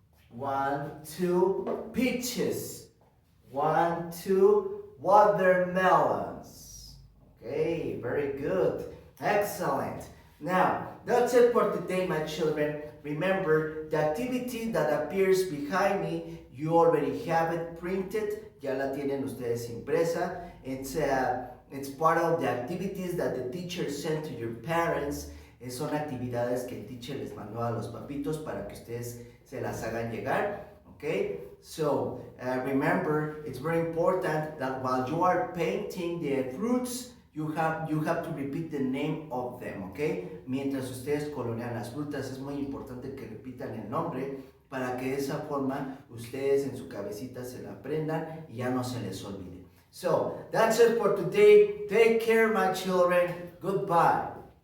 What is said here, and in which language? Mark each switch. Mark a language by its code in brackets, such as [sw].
[en] 1, 2 peaches. 1, 2 watermelons. Okay, very good. Excellent. Now, that's it for today, my children. Remember, the activity that appears behind me, you already have it printed. [es] Ya la tienen ustedes impresa. [en] It's part of the activities that the teacher sent to your parents. [es] Son actividades que el teacher les mandó a los papitos para que ustedes se las hagan llegar. [en] Okay? So, remember, it's very important that while you are painting the fruits, you have to repeat the name of them, okay? [es] Mientras ustedes colorean las frutas, es muy importante que repitan el nombre para que de esa forma ustedes en su cabecita se la aprendan y ya no se les olvide. [en] So, that's it for today. Take care, my children. Goodbye.